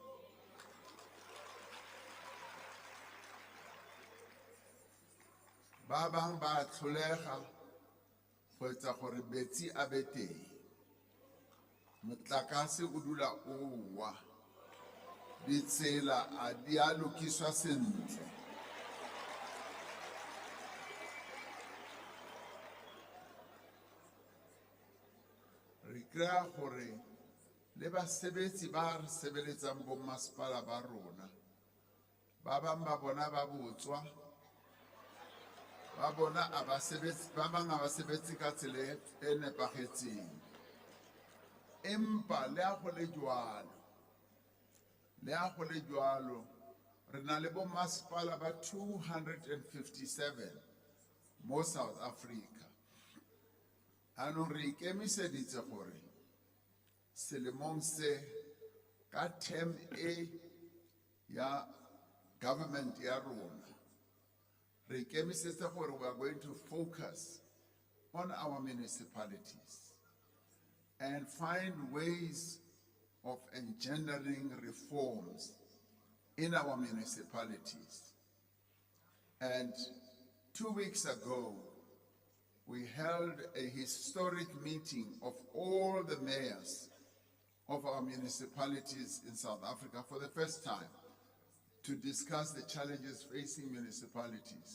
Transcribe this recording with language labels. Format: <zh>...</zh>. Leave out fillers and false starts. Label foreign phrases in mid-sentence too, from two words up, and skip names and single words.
<tn>Ba bang ba tlholega go etsa gore metsi a be teng, motlakase o dula o wa, ditsela a di a lokiswa sentle. Re kry-a gore le basebetsi ba re sebeletsang bo masepala ba rona, ba bang ba bona ba botswa, ba bona ba bang a basebetsi ka tsela e nepagetseng.</tn> <st>Empa le a go le jwalo, re na le bo masepala ba 257 mo South Africa.</st> <tn>Anong re ikemiseditse gore selemong se ka term e ya government ya rona, re ikemiseditse gore</tn> <en>we are going to focus on our municipalities and find ways of engendering reforms in our municipalities. And 2 weeks ago, we held a historic meeting of all the mayors of our municipalities in South Africa for the first time to discuss the challenges facing municipalities.</en>